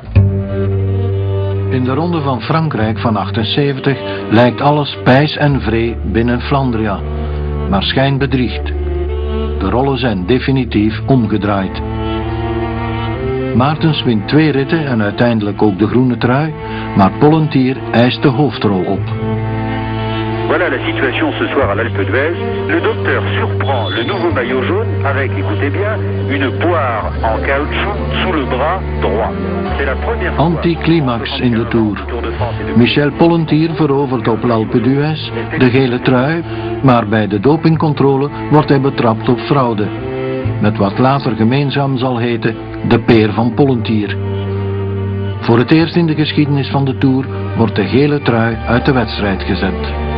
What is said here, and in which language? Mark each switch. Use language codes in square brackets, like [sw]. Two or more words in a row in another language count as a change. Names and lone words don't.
[nl] In de Ronde van Frankrijk van 78 lijkt alles pijs en vree binnen Flandria. Maar schijn bedriegt. De rollen zijn definitief omgedraaid. Maartens wint 2 ritten en uiteindelijk ook de groene trui, maar Pollentier eist de hoofdrol op. [fr] Voilà la situation ce soir à l'Alpe d'Huez. Le docteur surprend le nouveau maillot jaune avec, écoutez bien, une poire en caoutchouc sous le bras droit. C'est la première fois. [nl] Anticlimax in de Tour. Michel Pollentier verovert op l'Alpe d'Huez de gele trui, maar bij de dopingcontrole wordt hij betrapt op fraude. Met wat later gemeenzaam zal heten de peer van Pollentier. Voor het eerst in de geschiedenis van de Tour wordt de gele trui uit de wedstrijd gezet.